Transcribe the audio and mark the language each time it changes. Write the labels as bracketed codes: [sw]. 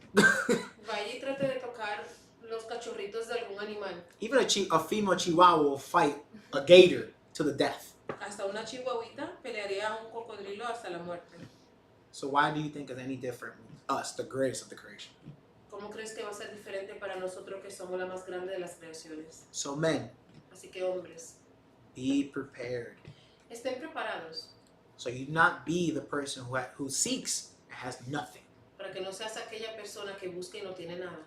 [es] Vaya y trate de tocar los cachorritos de algún animal. [en] Even a female chihuahua will fight a gator to the death. [es] Hasta una chihuahuita pelearía a un cocodrilo hasta la muerte. [en] So why do you think it's any different with us, the greatest of the creation? [es] ¿Cómo crees que va a ser diferente para nosotros que somos la más grande de las creaciones? [en] So men, [es] Así que hombres, [en] be prepared. [es] estén preparados [en] So you not be the person who seeks and has nothing. [es] para que no seas aquella persona que busca y no tiene nada.